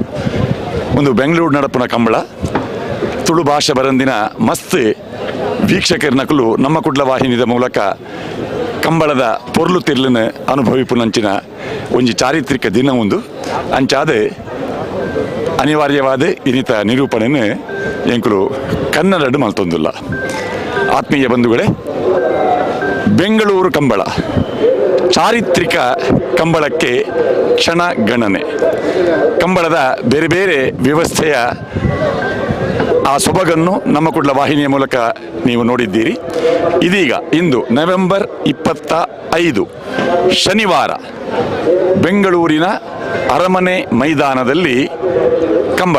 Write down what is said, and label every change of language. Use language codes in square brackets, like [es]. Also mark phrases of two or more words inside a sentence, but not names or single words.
[tcy] ಒಂದು ಬೆಂಗಳೂರು ನಡಪುನ ಕಂಬಳ ತುಳು ಭಾಷೆ ಬರಂದಿನ ಮಸ್ತ್ ವೀಕ್ಷಕರ್ನಕಲು ನಮ್ಮ ಕುಡ್ಲ ವಾಹಿನಿದ ಮೂಲಕ ಕಂಬಳದ ಪೊರ್ಲು ತಿರ್ಲನ್ನು ಅನುಭವಿಪುನಂಚಿನ ಒಂಜಿ ಚಾರಿತ್ರಿಕ ದಿನ ಒಂದು ಅಂಚಾದ ಅನಿವಾರ್ಯವಾದ ಇನ್ನಿತ ನಿರೂಪಣೆಯನ್ನು ಎಂಕುಲು ಕನ್ನಡ ಮಲ್ತೊಂದುಲ್ಲ. [kn] ಆತ್ಮೀಯ ಬಂಧುಗಳೇ, ಬೆಂಗಳೂರು ಕಂಬಳ ಚಾರಿತ್ರಿಕ ಕಂಬಳಕ್ಕೆ ಕ್ಷಣ ಗಣನೆ. ಕಂಬಳದ ಬೇರೆ ಬೇರೆ ವ್ಯವಸ್ಥೆಯ ಆ ಸೊಬಗನ್ನು ನಮ್ಮ ಕುಡ್ಲ ವಾಹಿನಿಯ ಮೂಲಕ ನೀವು ನೋಡಿದ್ದೀರಿ. ಇದೀಗ ಇಂದು ನವೆಂಬರ್ 25 ಶನಿವಾರ ಬೆಂಗಳೂರಿನ ಅರಮನೆ ಮೈದಾನದಲ್ಲಿ ಕಂಬಳ.